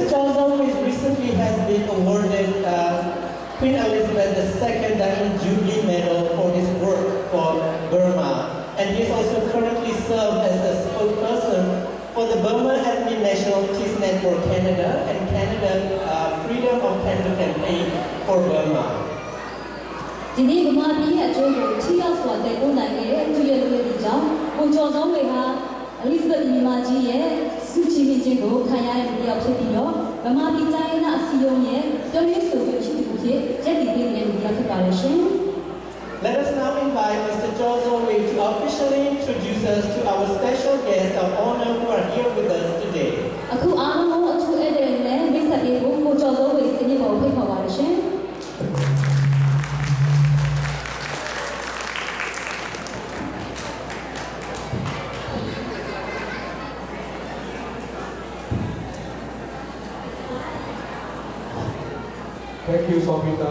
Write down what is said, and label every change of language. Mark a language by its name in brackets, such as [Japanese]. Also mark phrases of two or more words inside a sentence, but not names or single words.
[English] Zhao Zongwei recently has been awarded Queen Elizabeth II Diamond Jubilee Medal for his work for Burma, and he is also currently served as a spokesperson for the Burma Ethnic National Peace Network Canada and Canada Freedom of Canada Campaign for Burma. [Burmese] ဒီနေ့ဗမာပြည်ရဲ့အကျိုးကိုထိရောက်စွာတည်ပို့နိုင်ခဲ့တဲ့သူရဲ့လူတွေကြောင့်ကိုကျော်စောဝေဟာ Elizabeth ညီမကြီးရဲ့စုချီးမြှင့်ခြင်းကိုခံရတဲ့လူတစ်ယောက်ဖြစ်ပြီးတော့ဗမာပြည်တိုင်းရင်းသားအစည်းအရုံးရဲ့ပြောရေးဆိုခွင့်ရှိသူဖြစ်ရပ်တည်ပေးနေတဲ့လူတစ်ယောက်ဖြစ်ပါလိမ့်ရှင် [English] Let us now invite Mr. Zhao Zongwei to officially introduce us to our special guests of honor who are here with us today. [Burmese] အခုအားလုံးကိုအထူးဧည့်သည်နဲ့မိတ်ဆက်ပေးဖို့ကိုကျော်စောဝေစင်ကြီးပေါ်ဖိတ်ခေါ်ပါလိမ့်ရှင် [English] Thank you, Sopita.